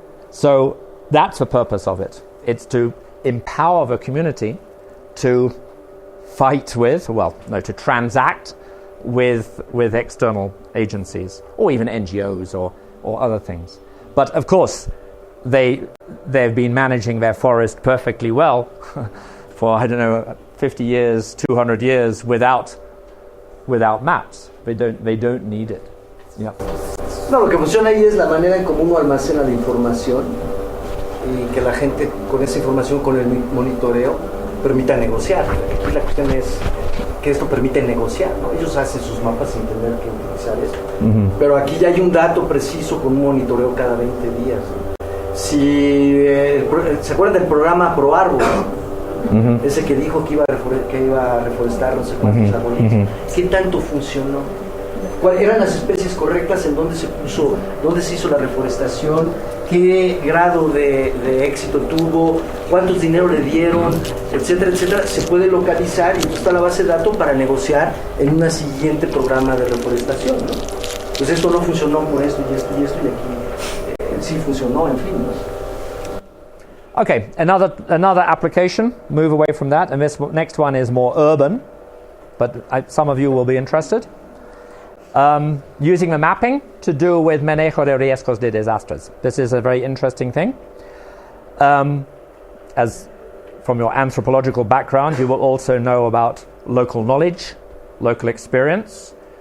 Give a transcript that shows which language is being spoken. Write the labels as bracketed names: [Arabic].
[English] So that's the purpose of it. It's to empower the community to to transact with external agencies, or even NGOs or other things. But of course, they've been managing their forest perfectly well for, 50 years, 200 years without maps. They don't need it. Yeah. [Spanish] No, lo que funciona ahí es la manera en cómo uno almacena la información, y que la gente con esa información, con el monitoreo, permita negociar. Aquí la cuestión es que esto permite negociar, ¿no? Ellos hacen sus mapas sin tener que utilizar esto. Pero aquí ya hay un dato preciso con un monitoreo cada 20 días. Si ¿se acuerdan del programa Pro Árbol? Ese que dijo que iba a reforestar no sé cuántos árboles. ¿Qué tanto funcionó? ¿Cuáles eran las especies correctas? ¿En dónde se puso? ¿Dónde se hizo la reforestación? ¿Qué grado de éxito tuvo? ¿Cuántos dinero le dieron? Etcétera, etcétera. Se puede localizar y está la base de datos para negociar en un siguiente programa de reforestación, ¿no? Pues esto no funcionó por esto y esto y esto, y aquí sí funcionó, en fin, ¿no? [English] Okay, another application, move away from that, and this next one is more urban, but some of you will be interested. Using the mapping to do with [Spanish] manejo de riesgos de desastres. [English] This is a very interesting thing. As from your anthropological background, you will also know about local knowledge, local experience.